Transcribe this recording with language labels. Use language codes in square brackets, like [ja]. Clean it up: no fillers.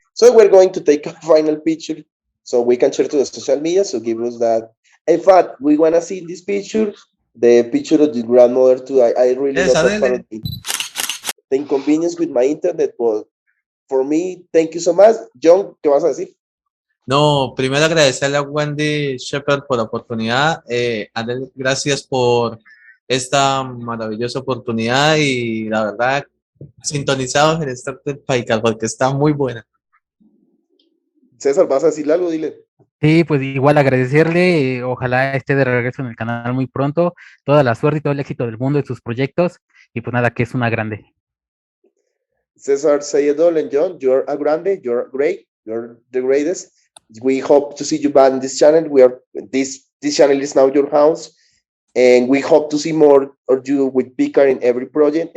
[en] So we're going to take a final picture so we can share to the social media. So give us that. In fact, we want to see this picture, the picture of the grandmother too. I really love that part of it. The inconvenience with my internet, but for me, thank you so much. [es] Jhon, ¿qué vas a decir? No, primero agradecerle a Wendy Shepard por la oportunidad. Adele, gracias por esta maravillosa oportunidad y la verdad, sintonizados en Star Trek Spycast porque está muy buena. César, ¿vas a decirle algo? Dile. Sí, pues igual agradecerle, ojalá esté de regreso en el canal muy pronto, toda la suerte y todo el éxito del mundo en sus proyectos, y pues nada, que es una grande. [en] César, say it all, and Jhon, you're a grande, you're great, you're the greatest. We hope to see you back in this channel. This channel is now your house, and we hope to see more of you with Picard in every project.